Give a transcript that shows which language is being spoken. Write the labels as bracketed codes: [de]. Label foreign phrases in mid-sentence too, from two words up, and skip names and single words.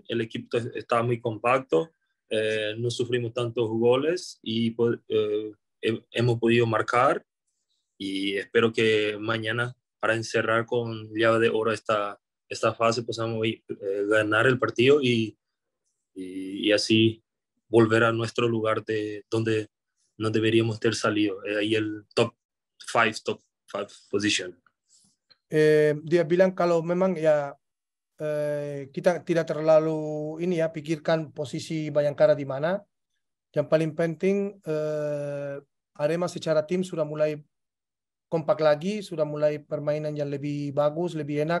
[es] El equipo está muy compacto, no sufrimos tantos goles y hemos podido marcar y espero que mañana para encerrar con llave de oro esta fase podamos ganar el partido y así volver a nuestro lugar de donde no deberíamos ter salido, ahí el [en] top 5 position. [id] Dia bilang kalau memang ya kita tidak terlalu ini ya pikirkan posisi Bayangkara di mana. Yang paling penting Arema secara tim sudah mulai kompak lagi, sudah mulai permainan yang lebih bagus, lebih enak.